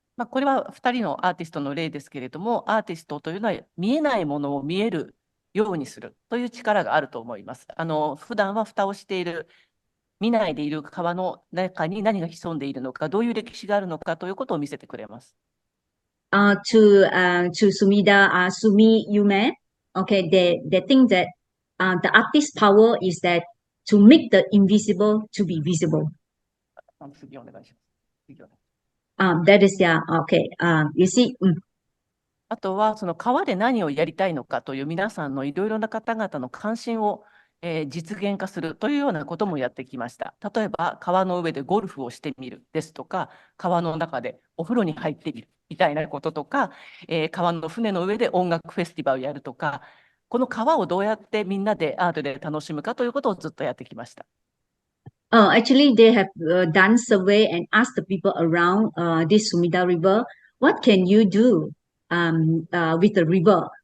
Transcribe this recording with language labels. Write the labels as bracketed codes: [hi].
[ja] これは2人のアーティストの例ですけれども、アーティストというのは見えないものを見えるようにするという力があると思います。普段は蓋をしている、見ないでいる川の中に何が潜んでいるのか、どういう歴史があるのかということを見せてくれます。 [en] To Sumida Sumi-yume, okay, they think that the artist's power is that to make the invisible to be visible. [ja] 次お願いします。次お願いします。 [en] That is okay. You see, [ja] あとはその川で何をやりたいのかという皆さんのいろいろな方々の関心を、実現化するというようなこともやってきました。例えば川の上でゴルフをしてみるですとか、川の中でお風呂に入ってみるみたいなこととか、川の船の上で音楽フェスティバルをやるとか、この川をどうやってみんなでアートで楽しむかということをずっとやってきました。 [en] Actually, they have done survey and asked the people around this Sumida River, what can you do with the river?